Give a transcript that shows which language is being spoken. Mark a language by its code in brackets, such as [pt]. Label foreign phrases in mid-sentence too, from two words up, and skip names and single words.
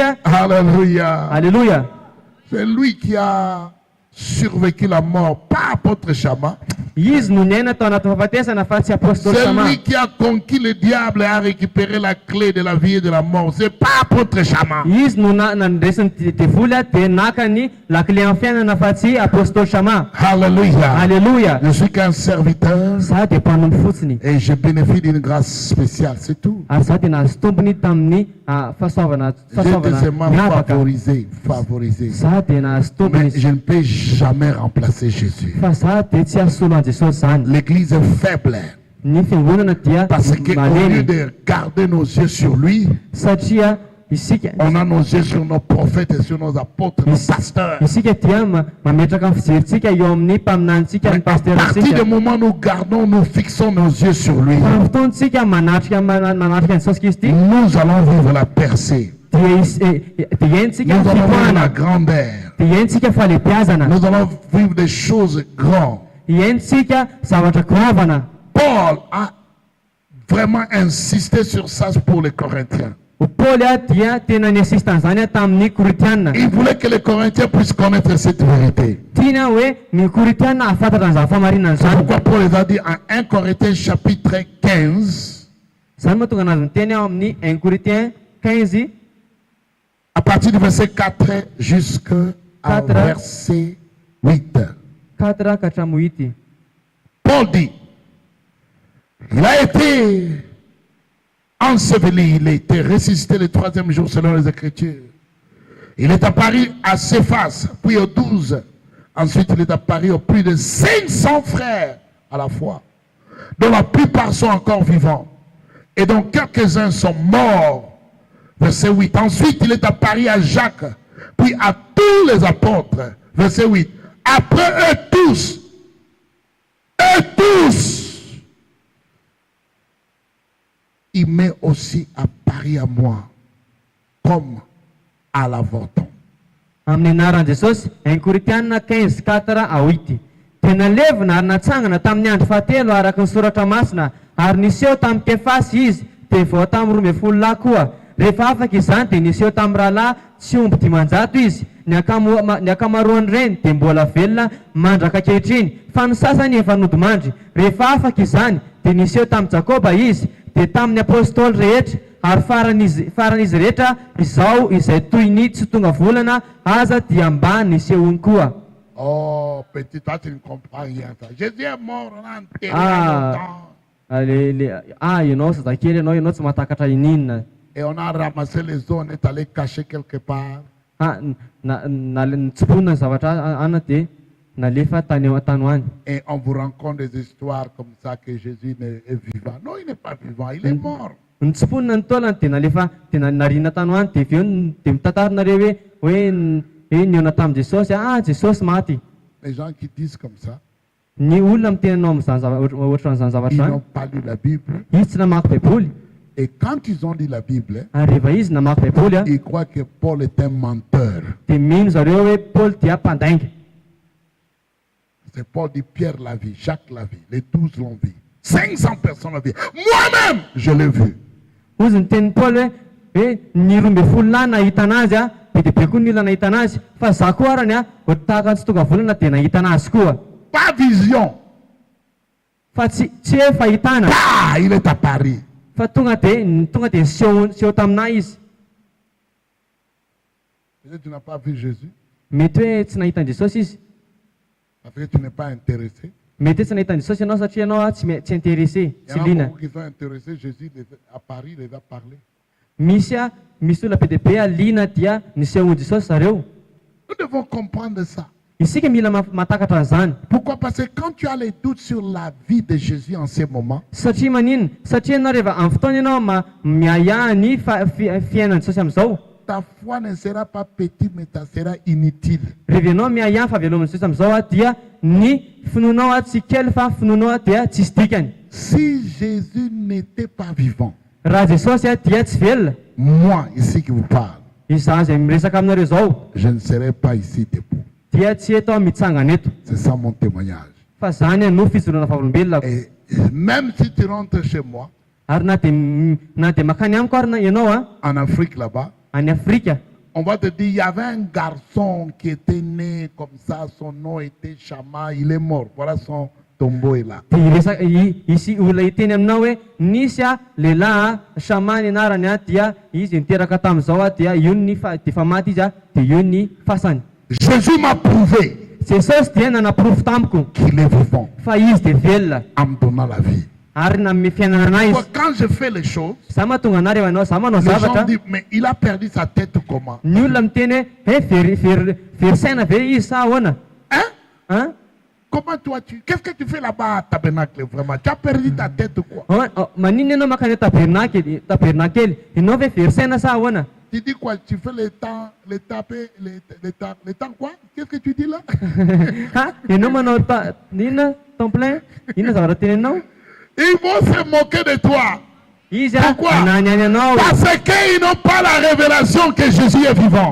[fr] Alléluia. Alléluia. C'est lui qui a survécu la mort, pas apôtre Chama. [mg] Izy no niaina tao anaty fahafatesana fa tsy apôstôly [fr] C'est [mg] Sama. [fr] lui qui a conquis le diable et a récupéré la clé de la vie et de la mort. C'est pas apôtre Chama. [mg] Izy no nandresiny devoly dia nakany lakile amin'ny fiainana fa tsy apôstôly Sama. [fr] Alléluia. Alléluia. Je suis qu'un serviteur [mg] Za dia mpanompo fotsiny. [fr] et je bénéficie d'une grâce spéciale, c'est tout. [mg] Ary za dia nahazo tombony tamin'ny fahasoavana [fr] J'étais seulement [mg] miavaka. [fr] favorisé. [mg] Za dia nahazo [fr] Mais [mg] tombony [fr] je ne peux jamais remplacer Jésus. [mg] fa za dia tsy azo solo an Jesosy zany. [fr] L'église est faible [mg] Ny fiangonana dia [fr] parce qu'au lieu [mg] malemy [fr] de garder nos yeux sur lui, [mg] satria isika [fr] on a nos yeux sur nos prophètes et sur nos apôtres, nos pasteurs. [mg] isika dia mametraka amin'ny fijerintsika eo amin'ny mpaminantsika ny [fr] À partir [mg] pasterantsika. [fr] du moment où nous fixons nos yeux sur lui, [mg] Fa amin'ny fotoantsika manatrika ny Jesosy Kristy [fr] nous allons vivre la percée. [mg] dia entsika [fr] Nous allons vivre la [mg] fipoahana, [fr] grandeur. [mg] dia entsika falehibiazana, [fr] Nous allons vivre des choses grandes. [mg] entsika zavatra goavana. [fr] Paul a vraiment insisté sur ça pour les Corinthiens. [mg] Paoly dia tena niasista an'izany tamin'ny Koritianina. [fr] Il voulait que les Corinthiens puissent connaître cette vérité. [mg] Tiana hoe ny Koritianina ahafantatra an'izany famarinana [fr] C'est [mg] zany. [fr] pourquoi Paul les a dit en 1 Corinthiens chapitre 15, [mg] Zany mahatonga anazy miteny ao amin'ny 1 Corinthiens 15 [fr] à partir du verset 4 jusqu'au [mg] 4. [fr] verset 8. [mg] 4 ka hatramin'ny 8. [fr] Paul dit, il a été enseveli, il a été ressuscité le 3e jour selon les Écritures. Il est apparu à Céphas, puis aux 12. Ensuite, il est apparu aux plus de 500 frères à la fois, dont la plupart sont encore vivants, et dont quelques-uns sont morts. Verset 8. Ensuite, il est apparu à Jacques, puis à tous les apôtres. Verset 8. Après eux tous, il m'est aussi apparu à moi, comme à l'avorton. [mg] Amin'ny anaran'i Jesosy 1 Koritianina 15 4 a 8. Tena levina ary natsangana tamin'ny andro fahatelo araka ny soratra masina, ary niseho tamin'ny Kefasy izy, dia vao tamin'ny 12 lahy koa. Rehefa afaka izany dia niseho tamin'ny rahalahy tsy omby 500 izy. Ny akamaroany ireny dia mbola velona mandraka ankehitriny, fa ny sasany efa nodimandry. Rehefa afaka izany dia niseho tamin'ny Jakoba izy, dia tamin'ny apôstôly rehetra, ary faran'izy rehetra izao izay toy ny tsy tonga volana aza dia mba nisehony koa. [fr] Oh, petit, toi tu ne comprends rien. Ça. Jésus est mort, on a enterré longtemps. [mg] Ianao zazakely ianao tsy mahatakatra ininona. [fr] Et on a ramassé les os, on est allé cacher quelque part. [mg] Nitsoponina ny zavatra ana dia nalefa tany hoany. [fr] Et on vous raconte des histoires comme ça que Jésus est vivant. Non, il n'est pas vivant, il est mort. [mg] Nitsoponina ny taolana dia nalefa dia narina tany hoany dia aveo dia mitantarinareo hoe niona tamin'i Jesosy, Jesosy maty. [fr] Les gens qui disent comme ça, [mg] Ny olona mitenanao amin'izany ohatran'izany [fr] ils [mg] zavatra [fr] n'ont pas lu la Bible. [mg] izy tsy namaky baiboly. [fr] Et quand ils ont lu la Bible, [mg] Ary rehefa izy namaky baiboly [fr] ils croient que Paul est un menteur. [mg] dia mino zareo hoe Paoly dia mpandainga. [fr] C'est Paul dit Pierre l'a vu, Jacques l'a vu, les 12 l'ont vu. 500 personnes l'ont vu. Moi-même, je l'ai vu. [mg] Ozy niteniny Paoly hoe ny 12 lahy nahita anazy be dia be koa ny olona nahita anazy, fa za koa arany ohatry tahaka tsy tonga volana dia nahita anazy koa. [fr] Pas vision. [mg] Fa tsy hoe fahitana, [fr] Il est apparu. [mg] fa tonga dia niseho taminahy izy. [fr] Peut-être tu n'as pas vu Jésus, [mg] Mety hoe tsy nahita an'i Jesosy izy, [fr] parce que tu n'es pas intéressé. [mg] mety hoe tsy nahita an'i Jesosy ianao satria ianao tsy intéressé, [fr] Il y [mg] tsy [fr] en a [mg] liana. [fr] beaucoup qui sont intéressés, Jésus les a apparu, les a parlé. [mg] Misy olona be dia be liana dia nisehon'i Jesosy zareo. [fr] Nous devons comprendre ça. [mg] Isika mila mahatakatra an'izany. [fr] Pourquoi? Parce que quand tu as les doutes sur la vie de Jésus en ce moment, [mg] Satria maninona? Satria ianao rehefa amin'ny fotoana ianao miahiahy ny fiainan'i Jesosy amin'izao, [fr] ta foi ne sera pas petite, mais ta sera inutile. [mg] rehefa ianao miahiahy fa velomin'i Jesosy amin'izao dia ny finoanao tsy kely fa finoanao dia tsisy dikany. [fr] Si Jésus n'était pas vivant, [mg] Raha Jesosy dia tsy velona, [fr] moi ici qui vous parle, [mg] Izaho izay miresaka aminareo zao [fr] je ne serai pas ici debout. [mg] dia tsy eto aho mitsangana eto [fr] C'est ça mon témoignage. [mg] fa zany no fijoroana fahaolombelonako. [fr] Et même si tu rentres chez moi, [mg] Ary na dia makany amiko ary ianao [fr] en Afrique là-bas, [mg] any Afrika, [fr] on va te dire, il y avait un garçon qui était né comme ça, son nom était Chama, il est mort. Voilà son tombeau est là. [mg] dia isy olona hiteny aminao hoe nisy lehilahy Sama ny anarany dia izy niteraka tamin'izao dia io ny fa maty izy dia io ny fasany. [fr] Jésus m'a prouvé [mg] Jesosy dia nanapirofo tamiko [fr] qu'il est vivant [mg] fa izy dia velona [fr] en me donnant la vie. [mg] ary nanome fiainana anazy. [fr] Quand je fais les choses, [mg] Za mahatonga anareo ianao za manao [fr] les gens [mg] zavatra, [fr] disent, mais il a perdu sa tête comment? [mg] ny olona miteny hoe very saina ve izy sa ahoana? [fr] Hein? Comment toi qu'est-ce que tu fais là-bas à Tabernacle vraiment? Tu as perdu ta tête quoi? [mg] Manino ianao makany tabernakely ianao ve very saina sa ahoana? [fr] Tu dis quoi? Tu fais les temps quoi? Qu'est-ce que tu dis là? [mg] Ianao manao inona [fr] temps plein? [mg] Inona zavatra tenenao? [fr] Ils vont se moquer de toi. [mg] Izy [fr] Pourquoi? [mg] ananiany anao [fr] Parce qu'ils n'ont pas la révélation que Jésus est vivant.